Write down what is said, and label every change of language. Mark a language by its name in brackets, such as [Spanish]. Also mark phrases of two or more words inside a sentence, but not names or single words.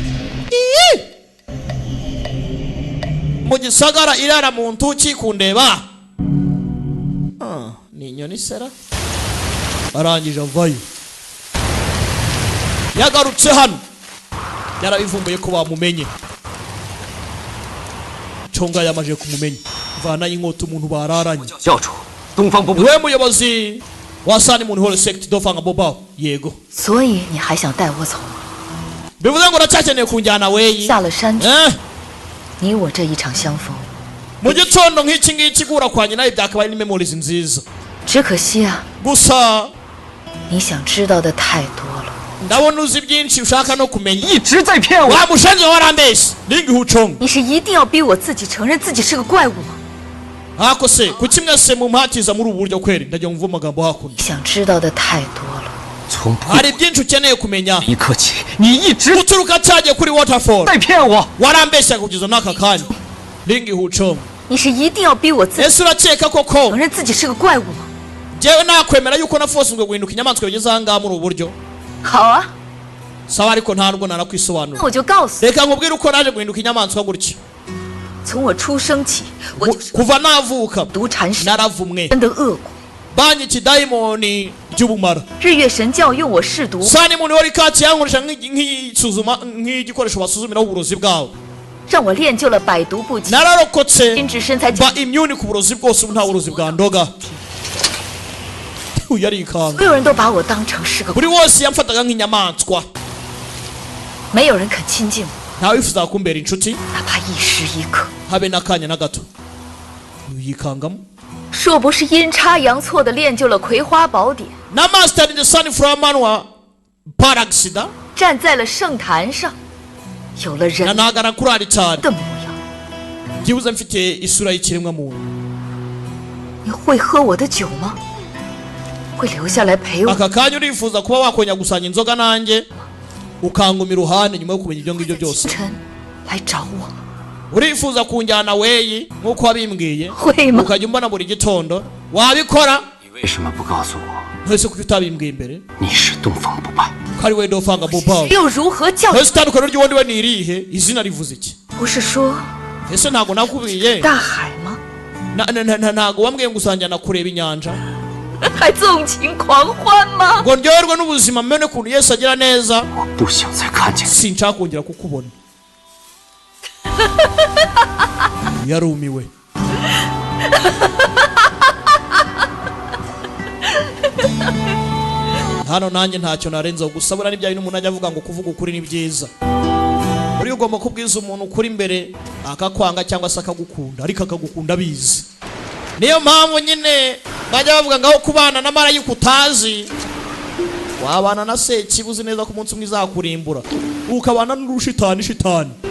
[Kinyarwanda] mu gisagara irara mu ntuki kundeba ni inyoni sera arangije avayo yagarutse hano yarabivumbuye ko bamumenye conga yamaje kumumenya vana inkota umuntu bararanye [Chinese] 教主，东方不败 [Kinyarwanda] niwe muyobozi wa Sunmoon Holy Sect Dofanga Bubal yego [Chinese] 所以你还想带我走吗？ [Kinyarwanda] bivuze ngo uracyakeneye kunjyana weyi [Chinese] 下了山去， 你我这一场相逢， [Kinyarwanda] mu gitondo nk'iki ngiki guhura kwa nyina byakabaye ni memories nziza [Chinese] 只可惜啊， [Kinyarwanda] gusa [Chinese] 你想知道的太多了。 [Kinyarwanda] ndabona uzi byinshi ushaka no kumenya [Chinese] 一直在骗我。 [Kinyarwanda] wamushenze warambeshye lingihu conga [Chinese] 你是一定要逼我自己承认自己是个怪物吗？ [Kinyarwanda] hako se kuki mwese mumpatiza muri ubu buryo kweri ndagira mvuga amagambo hakuno [Chinese] 你想知道的太多了。从 [Kinyarwanda] hari byinshi ukeneye kumenya [Chinese] 一刻起，你一直 [Kinyarwanda] guturuka cyagiye kuri waterfall [Chinese] 在骗我。 [Kinyarwanda] warambeshya kugeza n'aka kanya lingihu conga [Chinese] 你是一定要逼我自己 [Kinyarwanda] ese urakeka koko [Chinese] 承认自己是个怪物吗？ [Kinyarwanda] njyewe nakwemera yuko nafosinzwe guhinduka inyamaswa bigeze aha ngaha muri ubu buryo [Chinese] 好啊， [Kinyarwanda] sawa ariko nta nubwo [Chinese] 那 [Kinyarwanda] narakwisobanura [Chinese] 我就告诉你， [Kinyarwanda] reka nkubwire uko naje guhinduka inyamaswa gutya [Chinese] 从我出生起，我就是 [Kinyarwanda] kuva navuka [Chinese] 毒禅师 [Kinyarwanda] naravumwe [Chinese] 真的恶果。 [Kinyarwanda] banki ikidayimoni ry'ubumara [Chinese] 日月神教用我试毒， [Kinyarwanda] Sunmoon Holy Cult yankoresha nk'isuzuma nk'igikoresho basuzumiraho uburozi bwawe [Chinese] 让我练就了百毒不侵， [Kinyarwanda] nararokotse [Chinese] 心智身材 [Kinyarwanda] mba immune ku burozi bwose ubu nta burozi bwandoga yarikanga [Chinese] 所有人都把我当成是个， [Kinyarwanda] buri wose yamfataga nk'inyamaswa [Chinese] 没有人肯亲近我， [Kinyarwanda] ntawe wifuza kumbera inshuti [Chinese] 哪怕一时一刻。 [Kinyarwanda] habe n'akanya na gato uyikangamo [Chinese] 若不是阴差阳错的练就了葵花宝典， [Kinyarwanda] na [English] master in the sunflower man [Kinyarwanda] wa paraxida [Chinese] 站在了圣坛上，有了 [Kinyarwanda] na [Chinese] 人 [Kinyarwanda] nagara kuri alitari [Chinese] 的模样。 [Kinyarwanda] byibuze mfite isura y'ikiremwa muntu [Chinese] 你会喝我的酒吗？会留下来陪我？ [Kinyarwanda] aka kanya urifuza kuba wakonya gusanya inzoga nanjye ukanguma iruhande nyuma yo kumenya ibyo ngibyo byose [Chinese] 晨来找我， [Kinyarwanda] urifuza kunjyana weyi nk'uko wabimbwiye [Chinese] 会吗？ [Kinyarwanda] ukajya umbona buri gitondo wabikora [Chinese] 你为什么不告诉我 [Kinyarwanda] ntese kuko utabimbwiye imbere [Chinese] 你是东方不败？ [Kinyarwanda] ko ari we dofanga bobawe [Chinese] 又如何叫？ [Kinyarwanda] ntese itandukano ry'ubundi we ni irihe izina rivuze iki [Chinese] 不是说 [Kinyarwanda] ese ntabwo nakubwiye [Chinese] 大海吗？ [Kinyarwanda] ntabwo wambwiye ngo usanjyana kureba inyanja [Chinese] 还纵情狂欢吗？ [Kinyarwanda] ngo ndyoherwe n'ubuzima mbene ukuntu Yesu agira neza [Chinese] 我不想再看见你。 [Kinyarwanda] sinshaka kongera kukubona yarumiwe hano nanjye ntacyo narenzaho gusa buriya n'ibyaye n'umuntu ajya avuga ngo kuvuga ukuri ni byiza buriya ugomba kubwiza umuntu ukuri imbere akakwanga cyangwa se akagukunda ariko akagukunda abizi niyo mpamvu nyine bajya bavuga ngaho kubana na marayika utazi wabana na Sekibuzi neza ko umunsi umwe izakurimbura ukabana n'urushitani shitani